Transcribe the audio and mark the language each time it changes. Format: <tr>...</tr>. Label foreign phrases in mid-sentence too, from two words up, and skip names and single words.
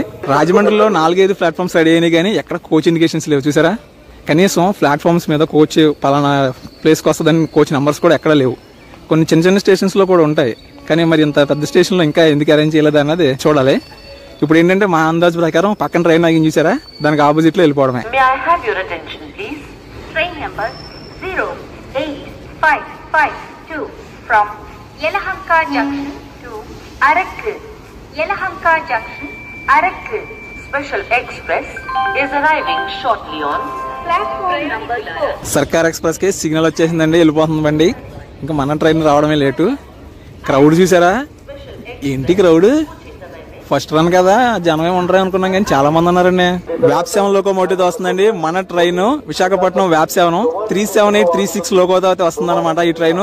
<te>రాజమండ్రిలో 4-5</te> <en>platforms ready</en> <te>అయినాయి కానీ ఎక్కడ</te> <en>coach indications</en> <te>లేవు చూసారా. కనీసం ప్లాట్ఫామ్స్ మీద కోచ్ పలానా ప్లేస్ కి వస్తుందని</te> <en>coach numbers</en> <te>కూడా ఎక్కడ లేవు. కొన్ని చిన్న చిన్న స్టేషన్స్ లో కూడా ఉంటాయి కానీ మరి ఇంత పెద్ద స్టేషన్ లో ఇంకా ఎందుకు అరేంజ్ చేయలేదు అన్నది చూడాలి. ఇప్పుడు ఏంటంటే మా అందాజు ప్రకారం పక్కన ట్రైన్ ఆగి చూసారా, దానికి ఆపోజిట్ లో వెళ్ళిపోవడమే.</te> <en>train number 08552 from Yelahanka junction to Arak Yelahanka junction Arak special express is arriving shortly on platform number 4.</en> <te>సర్కార్ ఎక్స్ప్రెస్ కి సిగ్నల్ వచ్చేసిందండి, వెళ్ళిపోతుంది బండి. ఇంకా మన ట్రైన్ రావడమే లేటు. క్రౌడ్ చూసారా, ఏంటి క్రౌడ్.</te> <en>first run</en> <te>కదా, జనమే ఉండరు అనుకున్నాం కానీ చాలా మంది ఉన్నారండి. వ్యాప్ 7 లోకోమోటివ్ వస్తుందండి మన ట్రైన్. విశాఖపట్నం వ్యాప్ 7 37836 లోకోతో అయితే వస్తుంది అనమాట ఈ ట్రైన్.</te>